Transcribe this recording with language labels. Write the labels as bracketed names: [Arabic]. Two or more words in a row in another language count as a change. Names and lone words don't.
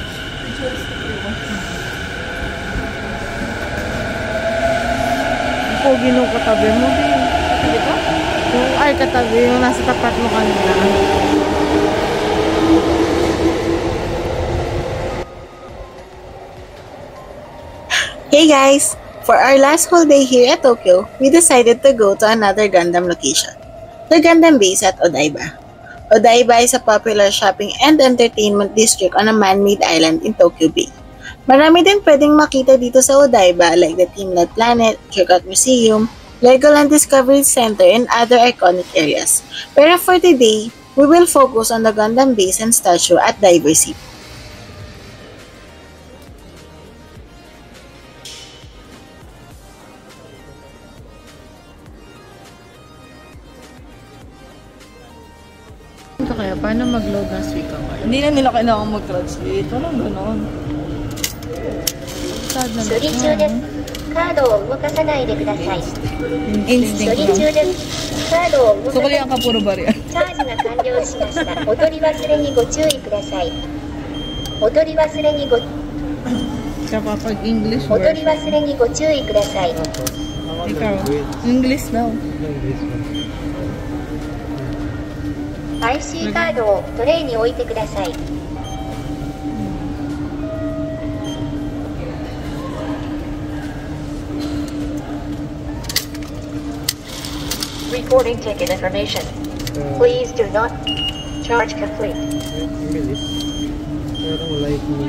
[Filipino] Pogi nung katabi mo, din. Katabi ko? Ay, katabi. Yung nasa tapat mo kanina. [English] Hey guys! For our last whole day here at Tokyo, we decided to go to another Gundam location, the Gundam base at Odaiba. Odaiba is a popular shopping and entertainment district on a man-made island in Tokyo Bay. [Filipino] Marami din pwedeng makita dito sa Odaiba [English] like the Teamlet Planet, Kirkot Museum, Legoland Discovery Center, and other iconic areas. Pero for today, we will focus on the Gundam base and statue at Diver City. [Filipino] Ito kaya, paano mag-load ng Suica card? Hindi na nila kailangan mag-translate. Walang ganon. Sad na [Japanese] 処理中です。カードを動かさないでください。 [English] Instinct [Japanese] 処理 [Filipino] lang. [Japanese] 中です。カードを動かさ [English] So, [Japanese] ない [Filipino] kaya ka puro barya. [Japanese] チャージが完了しました。お取り忘れにご注意ください。お取り忘れにご [Filipino] Kapag English [Japanese] お取り [Filipino] word. [Japanese] 忘れにご注意ください。 [Filipino] Ikaw, English daw. [Japanese] IC カードをトレイに置いてください。 [English] Recording ticket information. Please do not charge complete. English. [Filipino] Pero wala yung